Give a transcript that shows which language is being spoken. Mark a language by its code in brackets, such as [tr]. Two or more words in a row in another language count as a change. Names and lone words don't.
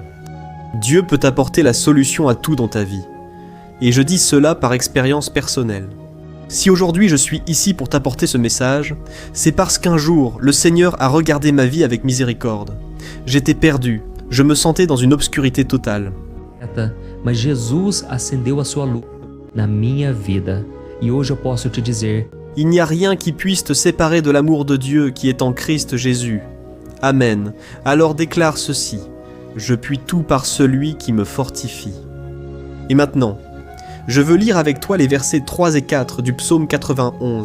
[fr] Dieu peut apporter la solution à tout dans ta vie. Et je dis cela par expérience personnelle. Si aujourd'hui je suis ici pour t'apporter ce message, c'est parce qu'un jour, le Seigneur a regardé ma vie avec miséricorde. J'étais perdu, je me sentais dans une obscurité totale. [pt] Mas Jesus acendeu a sua luz na minha vida. E hoje eu posso te dizer: [fr] il n'y a rien qui puisse te séparer de l'amour de Dieu qui est en Christ Jésus. Amen. Alors déclare ceci: je puis tout par celui qui me fortifie. Et maintenant, je veux lire avec toi les versets 3 et 4 du psaume 91.